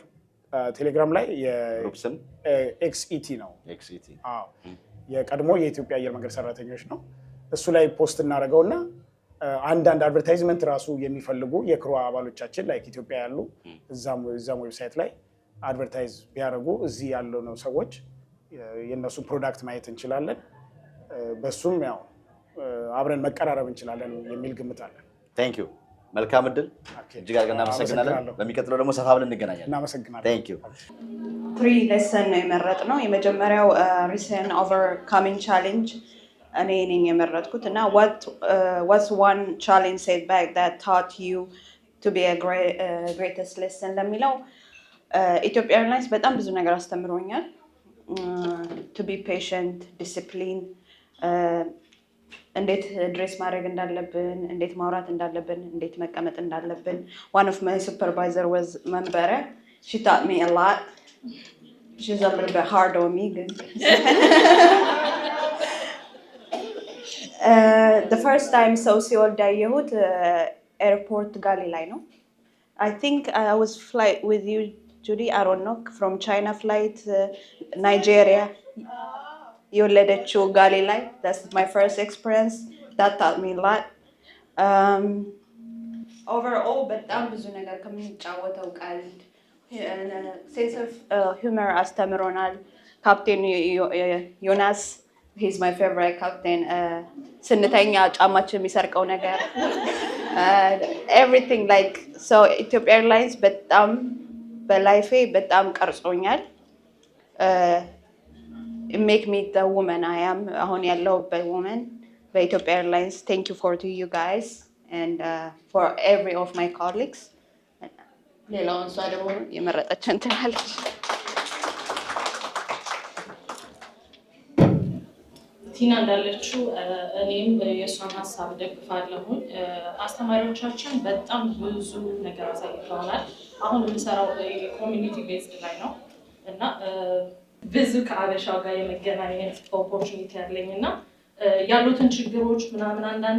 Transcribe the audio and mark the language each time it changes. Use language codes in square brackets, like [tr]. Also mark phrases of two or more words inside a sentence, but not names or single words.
[am] ቴሌግራም ላይ የግሩፕስም ኤክስኢቲ ነው። የቀድሞ የኢትዮጵያ አየር መንገድ ሰራተኞች ነው። እሱ ላይ ፖስት እናደርገውና አንዳንድ አድቨርታይዝመንት ራሱ የሚፈልጉ የክሩ አባሎቻችን ላይ ኢትዮጵያ ያሉ እዛም ዌብሳይት ላይ አድቨርታይዝ ቢያደርጉ እዚህ ያለው ነው ሰዎች የነሱ ፕሮዳክት ማየት እንችላለን። በሱም ያው አብረን መቀራረብ እንችላለን የሚል ግምት አለን። [en] Thank you። [am] መልካም እድል። እጅግ አድርገን እናመሰግናለን። በሚቀጥለው ደግሞ ሰፋ ብለን እንገናኛለን። እናመሰግናለን። [en] Thank you። [am] 3 ሌሰን ነው የመረጥነው። የመጀመሪያው [en] reason overcoming challenge [am] እኔ ነኝ የመረጥኩት እና [en] what's one challenge setback that taught you to be a greatest lesson [am] ለሚለው ኢትዮጵያ ኤርላይንስ በጣም ብዙ ነገር አስተምሮኛል። [en] to be patient, discipline፣ [am] እንዴት ድሬስ ማድረግ እንዳለብን፣ እንዴት ማውራት እንዳለብን፣ እንዴት መቀመጥ እንዳለብን። [en] one of my supervisor was [am] መንበረ [en] she taught me a lot. she's a little bit hard on me ግን the first time [am] ሰው ሲወልድ ያየሁት ኤርፖርት ጋሊ ላይ ነው። [en] I think I was flight with you Judy, I don't know, from China flight Nigeria [am] የወለደችው ጋሊ ላይ [en] that's my first experience that taught me a lot. [am] overall በጣም ብዙ ነገር ከምንጫወተው ቃል [en] sense of humor [am] አስተምሮናል። ካፕቴን ዮናስ [en] he's my favorite captain. [am] ስንተኛ ጫማችን የሚሰርቀው ነገር [en] everything like so Ethiopia Airlines [am] በጣም በላይፌ በጣም ቀርጾኛል። [en] it make me the woman I am [am] አሁን ያለሁበት [en] woman በኢትዮጵያ ኤርላይንስ። thank you for to you guys and for every of my colleagues። [am] ሌላውን እሷ ደግሞ የመረጠችን ትላለች። ቲና እንዳለችው እኔም የእሷን ሀሳብ ደግፋለሁኝ። አስተማሪዎቻችን በጣም ብዙ ነገር አሳይተውናል። አሁን የምሰራው [en] community based [am] ላይ ነው እና ብዙ ከአበሻው ጋር የመገናኘት ኦፖርቹኒቲ ያለኝ እና ያሉትን ችግሮች ምናምን አንዳንዴ